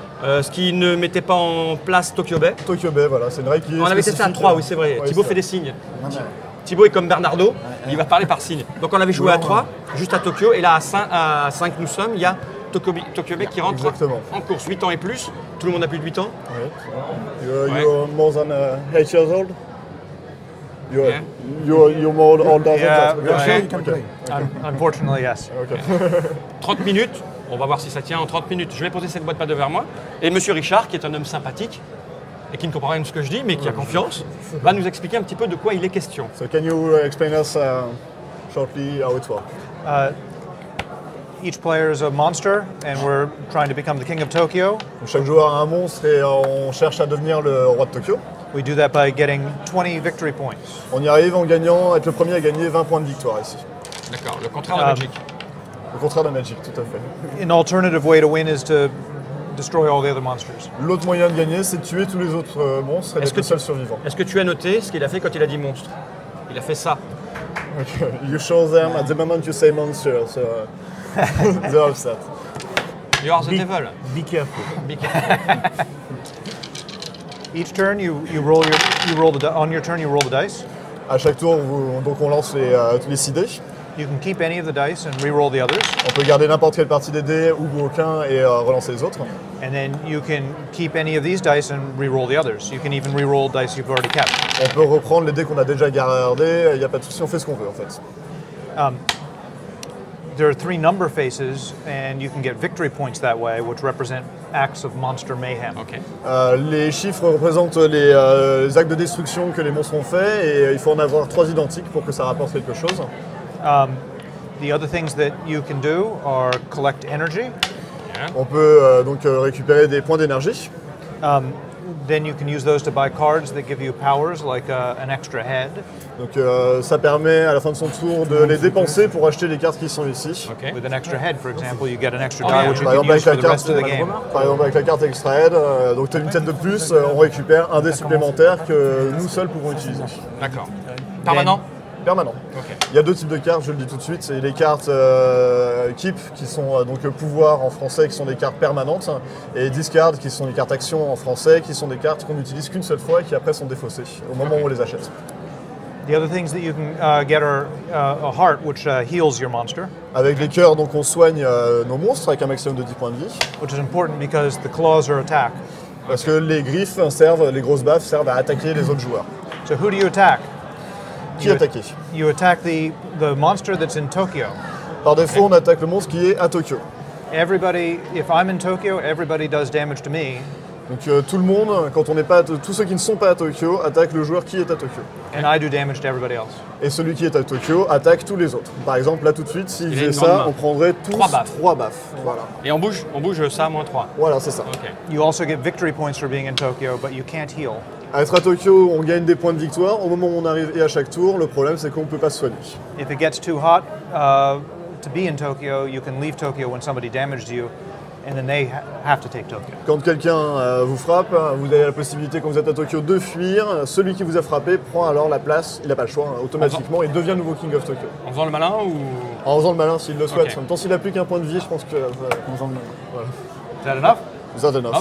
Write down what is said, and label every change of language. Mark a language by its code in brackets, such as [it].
[fr] Ce qui ne mettait pas en place Tokyo Bay. Tokyo Bay, voilà, c'est une règle qui est On avait testé à 3, oui, c'est vrai. Ouais, Thibaut c'est fait des signes. Thibaut est comme Bernardo, il va parler par signe. Donc on avait joué à 3, juste à Tokyo, et là à 5 nous sommes, il y a Tokyo Bay qui rentre en course. 8 ans et plus, tout le monde a plus de 8 ans. Oui. [en] You're more than 8 years old? You're more older than that? Okay. Unfortunately, yes. Okay. [fr] 30 minutes, on va voir si ça tient en 30 minutes. Je vais poser cette boîte pas devant moi. Et Monsieur Richard, qui est un homme sympathique, et qui ne comprend rien de ce que je dis, mais qui a confiance, va nous expliquer un petit peu de quoi il est question. [en] So can you explain us shortly how it works? Each player is a monster, and we're trying to become the king of Tokyo. [fr] Chaque joueur a un monstre et on cherche à devenir le roi de Tokyo. [en] We do that by getting 20 victory points. [fr] On y arrive en gagnant, être le premier à gagner 20 points de victoire ici. D'accord, le contraire de la Magic. Le contraire de Magic, tout à fait. [en] An alternative way to win is to destroy all the other monsters. [fr] L'autre moyen de gagner, c'est de tuer tous les autres monstres et d'être le seul survivant. Est-ce que tu as noté ce qu'il a fait quand il a dit monstre? Il a fait ça. [en] Okay. You show them at the moment you say monster, so they're upset. You are the devil. Be careful. Be careful. Each turn, on your turn, you roll the dice. [fr] À chaque tour, donc on lance les 6 dés. [en] You can keep any of the dice and re-roll the others. [fr] On peut garder n'importe quelle partie des dés ou aucun et relancer les autres. [en] And then you can keep any of these dice and re-roll the others. You can even re-roll dice you've already kept. [fr] On peut reprendre les dés qu'on a déjà gardés, il n'y a pas de souci, on fait ce qu'on veut en fait. [en] There are 3 number faces, and you can get victory points that way, which represent acts of monster mayhem. Ok. [fr] Les chiffres représentent les actes de destruction que les monstres ont fait et il faut en avoir 3 identiques pour que ça rapporte quelque chose. [en] The other things that you can do are collect energy. [fr] On peut donc récupérer des points d'énergie. [en] Then you can use those to buy cards that give you powers, like an extra head. [fr] Donc ça permet à la fin de son tour de les dépenser pour acheter les cartes qui sont ici. Ok. [en] With an extra head, for example, you get an extra yeah. die, which you [fr] Par [en] can [fr] exemple, [en] use for the rest of the game. [fr] par exemple avec la carte extra head, donc tu as une tête de plus, on récupère un dé supplémentaire que nous seuls pouvons utiliser. D'accord. Permanent? Permanent. Ok. Il y a 2 types de cartes, je le dis tout de suite, c'est les cartes Keep qui sont donc pouvoir en français, qui sont des cartes permanentes, et Discard qui sont des cartes action en français, qui sont des cartes qu'on n'utilise qu'une seule fois et qui après sont défaussées au moment où on les achète. [en] The other things that you can get are a heart, which heals your monster, [fr] Avec les cœurs, donc on soigne nos monstres avec un maximum de 10 points de vie. [en] which is important because the claws are attack. [fr] Parce que les griffes servent, les grosses baffes servent à attaquer les autres joueurs. [en] So who do you attack? [fr] Qui attaquer? [en] You attack the monster that's in Tokyo. [fr] Par défaut, on attaque le monstre qui est à Tokyo. [en] Everybody, if I'm in Tokyo, everybody does damage to me, [fr] Donc tout le monde, quand on n'est pas, tous ceux qui ne sont pas à Tokyo attaquent le joueur qui est à Tokyo. [en] and I do damage to everybody else. [fr] Et celui qui est à Tokyo attaque tous les autres. Par exemple, là tout de suite, s'il Il a faisait grande main. on prendrait tous 3 baffes. 3 baffes. Voilà, Et on bouge ça à -3. voilà c'est ça. Ok. [en] You also get victory points for being in Tokyo, but you can't heal. [fr] À être à Tokyo, on gagne des points de victoire. Au moment où on arrive et à chaque tour, le problème c'est qu'on ne peut pas se soigner. If it gets too hot to be in Tokyo, you can leave Tokyo when somebody damaged you, and then they have to take Tokyo. Quand quelqu'un vous frappe, vous avez la possibilité, quand vous êtes à Tokyo, de fuir. Celui qui vous a frappé prend alors la place, il n'a pas le choix, automatiquement, il devient nouveau King of Tokyo. En faisant le malin ou. En faisant le malin s'il le souhaite. Ok. En même temps, s'il n'a plus qu'un point de vie, je pense que... [en] Is that enough? That enough.